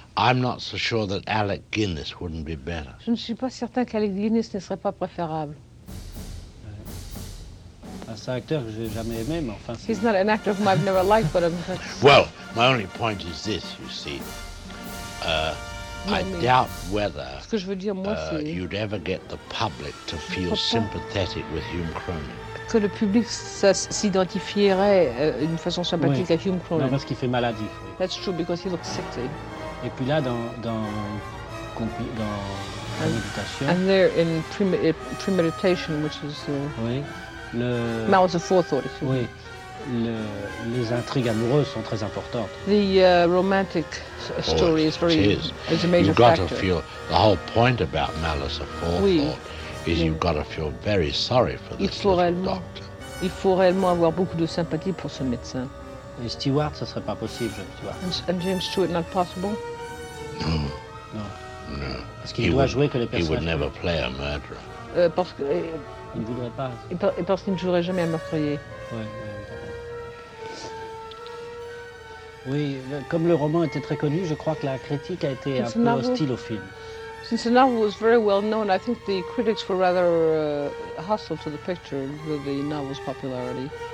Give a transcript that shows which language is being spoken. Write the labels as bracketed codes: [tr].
[en] I'm not so sure that Alec Guinness wouldn't be better. [fr] Je ne suis pas certain qu'Alec Guinness ne serait pas préférable. C'est un acteur que j'ai jamais aimé, mais enfin. [en] He's not an actor whom I've never liked, but I'm. Well, my only point is this, you see. I doubt whether. [fr] Ce que je veux dire, moi, c'est. [en] You'd ever get the public to feel sympathetic with Hume Cronyn. [fr] Que le public s'identifierait d'une façon sympathique oui. à Hume Cronyn. Non, parce qu'il fait maladif. Oui. [en] That's true because he looks sick. Too. [fr] Et puis là, dans Préméditation. [en] And there in Premeditation, which is. [fr] Oui. [en] Malice Aforethought. [fr] Oui, les intrigues amoureuses sont très importantes. [en] The romantic story is very is a major factor. You've got to feel the whole point about Malice Aforethought is you've got to feel very sorry for this doctor. [fr] Il faut réellement avoir beaucoup de sympathie pour ce médecin. Et Stewart, ça serait pas possible, [en] James Stewart. And James Stewart, not possible. No. [fr] Non. [en] No. [fr] Parce qu'il doit jouer que les personnages. [en] He would never play a murderer. [fr] Parce que. Il ne voudrait pas. Et parce qu'il ne jouerait jamais un meurtrier. Oui, oui. Comme le roman était très connu, je crois que la critique a été un peu hostile au film. [en] Since the novel was very well known, I think the critics were rather hostile to the picture with the novel's popularity.